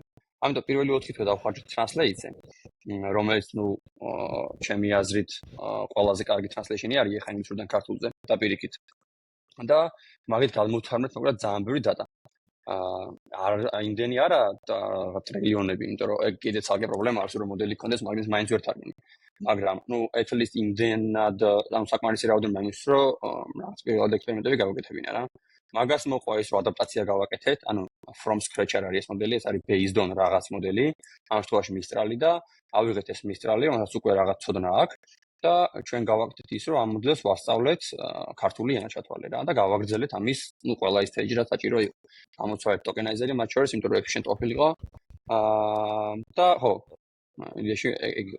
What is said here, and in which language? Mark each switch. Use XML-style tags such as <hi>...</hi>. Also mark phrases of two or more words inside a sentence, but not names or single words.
<ka>ამიტომ პირველი 4 თვე დავხარჯეთ translate-ზე, რომელიც ნუ ჩემი აზრით ყველაზე კარგი translation-ი არის ეხა ინგლისურიდან ქართულზე და პირიქით. და მაგით გადმოვთარგმნეთ მოკლედ ძალიან ბევრი data. იმდენი არა ტრილიონები, იმიტომ რომ ეგ კიდე ცალკე პრობლემა არის, რომ მოდელი კონდეს, მაგრამ მაინც ვერ თარგმნი. მაგრამ, ნუ</ka> <en>at least</en> <ka>იმდენად ანუ საკმარისი რაოდენობა იმის, რომ რაღაც პირველად ექსპერიმენტები გავაკეთებინა რა. მაგას მოყვა ის, რომ ადაპტაცია გავაკეთეთ, ანუ</ka> <en>from scratch</en> <ka>არ არის ეს მოდელი, ეს არის</ka> <en>based on</en> <ka>რაღაც მოდელი, ამ შემთხვევაში Mistral და ავიღეთ ეს Mistral, რომელსაც უკვე რაღაც ცოდნა აქვს. და ჩვენ გავაკეთეთ ის, რომ ამ მოდელს ვასწავლეთ ქართული ენა ჩათვალე რა და გავაგრძელეთ ამის, ნუ ყველა ის stage-ი რაც საჭირო იყო. ამოცვავეთ ტოკენაიზერი მათ შორის, იმიტომ რომ efficient ყოფილიყო. და ხო, იდეაში ეგ იყო.</ka>